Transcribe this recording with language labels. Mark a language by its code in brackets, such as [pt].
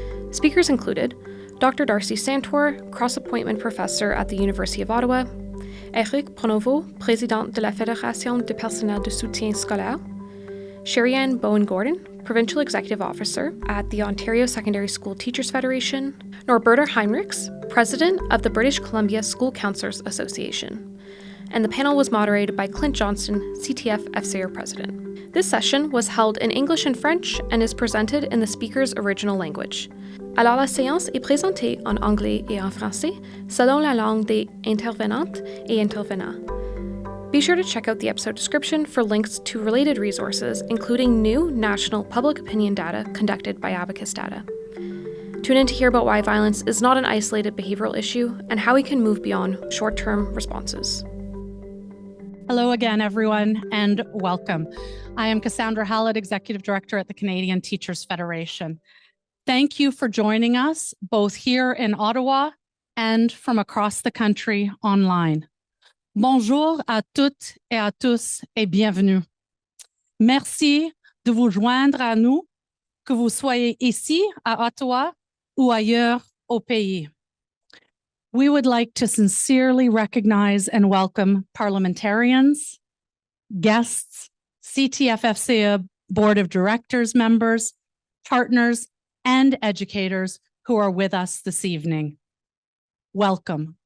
[en] Speakers included Dr. Darcy Santor, cross-appointment professor at the University of Ottawa, Éric Pronovost, président de la Fédération du personnel de soutien scolaire, Sherry-Ann Bowen-Gordon, provincial executive officer at the Ontario Secondary School Teachers Federation, Norberta Heinrichs, president of the British Columbia School Counsellors Association, and the panel was moderated by Clint Johnston, CTF FCE President. This session was held in English and French and is presented in the speaker's original language. [fr] Alors la séance est présentée en anglais et en français selon la langue des intervenantes et intervenants. [en] Be sure to check out the episode description for links to related resources, including new national public opinion data conducted by Abacus Data. Tune in to hear about why violence is not an isolated behavioral issue and how we can move beyond short-term responses. Hello again, everyone, and welcome. I am Cassandra Hallett, Executive Director at the Canadian Teachers Federation. Thank you for joining us, both here in Ottawa and from across the country online. [fr] Bonjour à toutes et à tous et bienvenue. Merci de vous joindre à nous, que vous soyez ici à Ottawa ou ailleurs au pays. [en] We would like to sincerely recognize and welcome parliamentarians, guests, CTF-FCA Board of Directors members, partners, and educators who are with us this evening. Welcome.